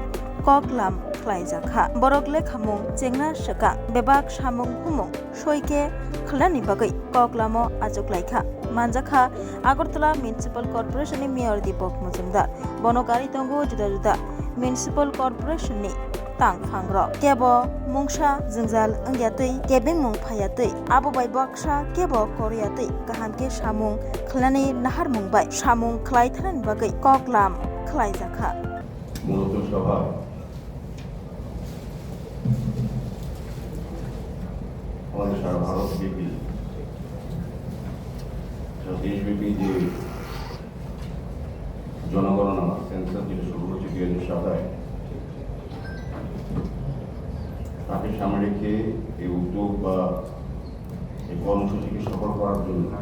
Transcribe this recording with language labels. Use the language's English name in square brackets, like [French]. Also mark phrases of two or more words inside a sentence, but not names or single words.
[Kok Borok] koklam khlaijakha borok lekhamung jengna shaka bebak samung humung soike khlani bagai koklamo ajuklaikha manjakha Agartala Municipal Corporation ni Mayor Deepak Mujumdar bonokari tongo juda juda Municipal Corporation ni tang phangrok kebo mungsa jingjal angyatui kebeng mung phayatui abo bai baksa kebo koryatui kahamke samung khlani nahar mungbai samung khlai thanan bagai koklam khlai jakha [Bangla] মূলত সভা আমাদের সারা ভারত ব্যাপী দেশব্যাপী যে জনগণনা সেন্সাস যেটা শুরু হচ্ছে 2007 তাকে সামনে রেখে এই উদ্যোগ বা এই কর্মসূচিকে সফল করার জন্য